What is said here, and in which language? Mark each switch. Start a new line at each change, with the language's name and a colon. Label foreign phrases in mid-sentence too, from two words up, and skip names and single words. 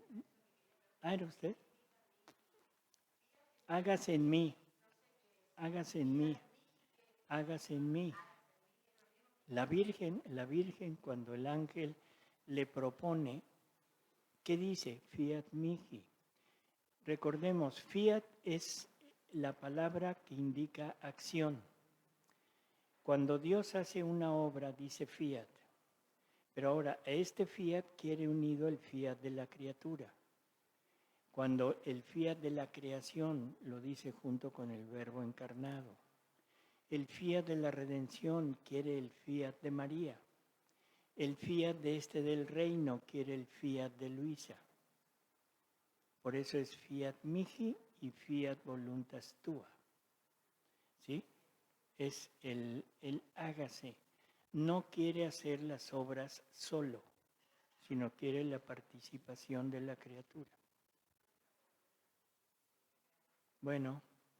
Spanish: ¿Ah, era usted? Hágase en mí, hágase en mí, hágase en mí. La Virgen, cuando el ángel le propone, ¿qué dice?
Latin: Fiat mihi.
Spanish: Recordemos, fiat es la palabra que indica acción. Cuando Dios hace una obra, dice fiat. Pero ahora, a este fiat quiere unido el fiat de la criatura. Cuando el fiat de la creación lo dice junto con el Verbo encarnado. El fiat de la redención quiere el fiat de María. El fiat del reino quiere el fiat de Luisa. Por eso es
Latin: fiat mihi
Spanish: y
Latin: fiat voluntas tua.
Spanish: ¿Sí? Es el hágase. No quiere hacer las obras solo, sino quiere la participación de la criatura. Bueno.